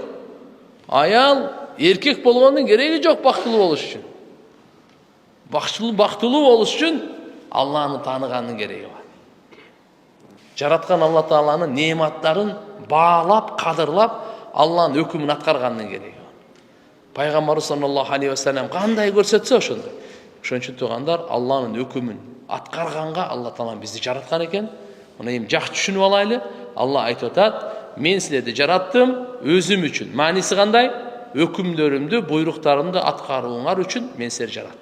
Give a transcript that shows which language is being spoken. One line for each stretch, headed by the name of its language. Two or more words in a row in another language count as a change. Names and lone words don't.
Kyrgyz: Аял эркек болгондун кереги жок бактылуу болуш үчүн. Бактылуу болуш үчүн Алланы тааныгандын кереги бар. Жараткан Алла Тааланын неаматтарын баалап, кадырлап, Алланын өкүмүн аткаргандын кереги бар. Пайгамбар
Arabic: صلى الله عليه وسلم
Kyrgyz: кандай көрсөтсө ошондой. Ошон үчүн туугандар, Алланын өкүмүн аткарганга Алла Таала бизди жараткан экен. Муну эми жакшы түшүнүп алайлы. Алла айтып атат: "Мен силерди жараттым өзүм үчүн." Мааниси кандай? Өкүмдөрүмдү, буйруктарымды аткарууңар үчүн мен силерди жараттым.